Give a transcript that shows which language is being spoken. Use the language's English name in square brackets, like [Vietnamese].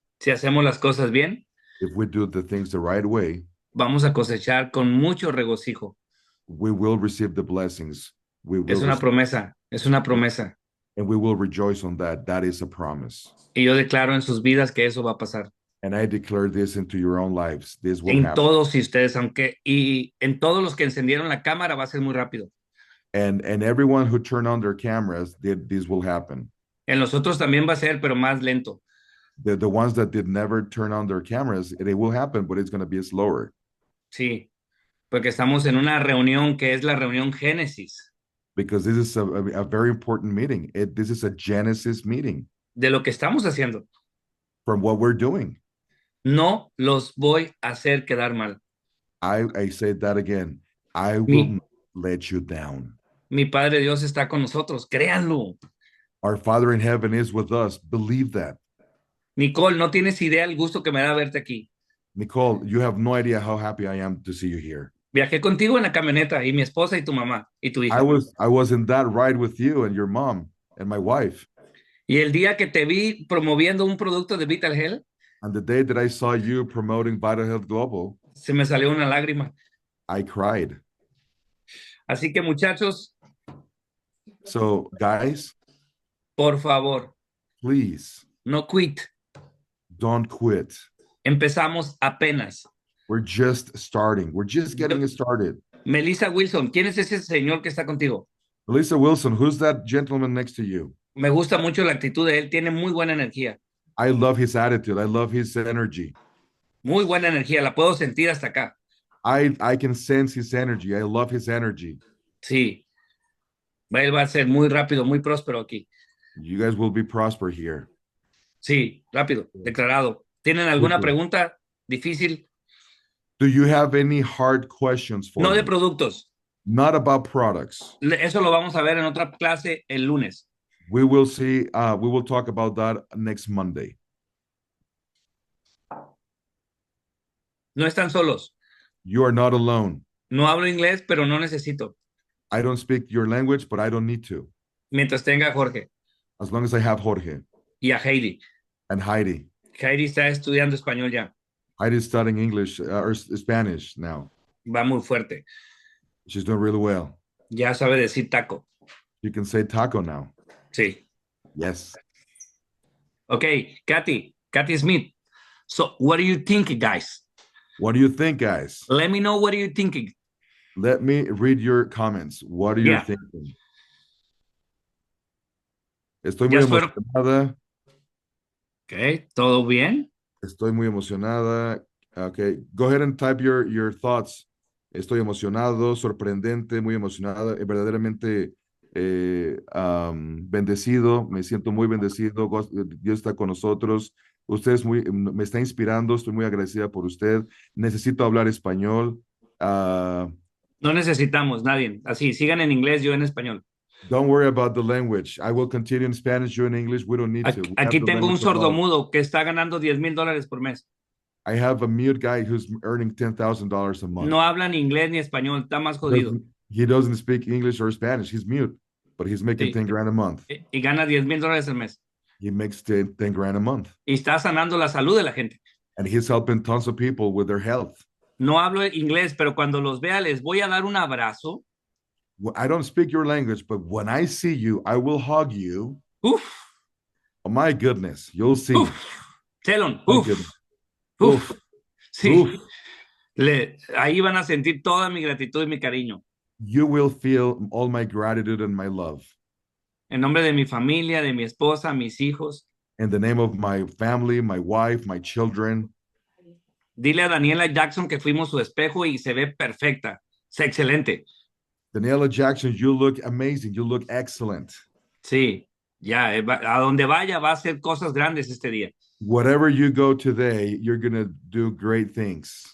[Spanish] si hacemos las cosas bien, [English] if we do the things the right way, [Spanish] vamos a cosechar con mucho regocijo. [English] we will receive the blessings. We will [Spanish] Es una promesa, es una promesa. [English] and we will rejoice on that. That is a promise. [Spanish] Y yo declaro en sus vidas que eso va a pasar. [English] And I declare this into your own lives. This will [Spanish] En [English] happen. [Spanish] todos y ustedes, y en todos los que encendieron la cámara va a ser muy rápido. [English] And everyone who turned on their cameras, this will happen. [Spanish] En los otros también va a ser, pero más lento. [English] The ones that did never turn on their cameras, it will happen, but it's going to be slower. [Spanish] Sí, porque estamos en una reunión que es la reunión Génesis, [English] Because this is a very important meeting. This is a Genesis meeting [Spanish] de lo que estamos haciendo. [English] from what we're doing. [Spanish] No los voy a hacer quedar mal. [English] I say that again. I will [Spanish] Mi, [English] not let you down. [Spanish] mi Padre Dios está con nosotros, créanlo. [English] Our Father in heaven is with us. Believe that. [Spanish] Nicole, no tienes idea el gusto que me da verte aquí. [English] Nicole, you have no idea how happy I am to see you here. [Spanish] Viajé contigo en la camioneta y mi esposa y tu mamá y tu [English] I [Spanish] hija. [English] was I was in that ride with you and your mom and my wife. [Spanish] Y el día que te vi promoviendo un producto de Vital Health, [English] And the day that I saw you promoting Vital Health Global, [Spanish] se me salió una lágrima. [English] I cried. [Spanish] Así que muchachos, [English] So, guys, [Spanish] por favor, [English] please no quit. don't quit. [Spanish] Empezamos apenas. [English] We're just starting. We're just getting it started. [Spanish] Melissa Wilson, ¿quién es ese señor que está contigo? [English] Melissa Wilson, who's that gentleman next to you? [Spanish] Me gusta mucho la actitud de él, tiene muy buena energía. [English] I love his attitude. I love his energy. [Spanish] Muy buena energía, la puedo sentir hasta acá. [English] I can sense his energy. I love his energy. [Spanish] Sí, él va a ser muy rápido, muy próspero aquí. [English] You guys will be prosper here. [Spanish] Sí, rápido, declarado. ¿Tienen alguna pregunta difícil? [English] Do you have any hard questions for [Spanish] No de [English] me? [Spanish] productos. [English] Not about products. [Spanish] Eso lo vamos a ver en otra clase el lunes. [English] We will see. We will talk about that next Monday. [Spanish] No están solos. [English] You are not alone. [Spanish] No hablo inglés, pero no necesito. [English] I don't speak your language, but I don't need to. [Spanish] Mientras tenga a Jorge [English] As long as I have Jorge [Spanish] y a Heidi. [English] and Heidi. [Spanish] Heidi está estudiando español ya. [English] Heidi's studying English or Spanish now. [Spanish] Va muy fuerte. [English] She's doing really well. [Spanish] Ya sabe decir taco. [English] You can say taco now. [Spanish] Sí. [English] Yes. Okay, Kathy Smith. So what do you think, guys? What do you think, guys? Let me know what are you thinking. Let me read your comments. What are you thinking? [Spanish] Estoy muy emocionada. Okay, ¿todo bien? Estoy muy emocionada. [English] Okay, go ahead and type your thoughts. [Spanish] Estoy emocionado, sorprendente, muy emocionada, verdaderamente bendecido. Me siento muy bendecido. Dios está con nosotros. Usted me está inspirando. Estoy muy agradecida por usted. Necesito hablar español. No necesitamos nadie. Así, sigan en inglés, yo en español. [English] Don't worry about the language. I will continue in Spanish, you in English. We don't need to. [Spanish] Aquí tengo un sordomudo que está ganando $10,000 por mes. [English] I have a mute guy who's earning $10,000 a month. [Spanish] No habla ni inglés ni español, está más jodido. [English] He doesn't speak English or Spanish. He's mute, but he's making 10 grand a month. [Spanish] Y gana $10,000 al mes. [English] He makes 10 grand a month. [Spanish] Y está sanando la salud de la gente. [English] And he's helping tons of people with their health. [Spanish] No hablo inglés, pero cuando los vea les voy a dar un abrazo. [English] I don't speak your language, but when I see you, I will hug you. Uf. Oh my goodness, you'll see. Chelon, uf. Uf. Sí. Uf. [Spanish] Ahí van a sentir toda mi gratitud y mi cariño. [English] You will feel all my gratitude and my love. [Spanish] En nombre de mi familia, de mi esposa, mis hijos. [English] In the name of my family, my wife, my children. [Spanish] Dile a Daniela Jackson que fuimos su espejo y se ve perfecta. Es excelente. [English] Daniela Jackson, you look amazing. You look excellent. [Spanish] Sí, ya, a donde vaya va a hacer cosas grandes este día. [English] Whatever you go today, you're going to do great things.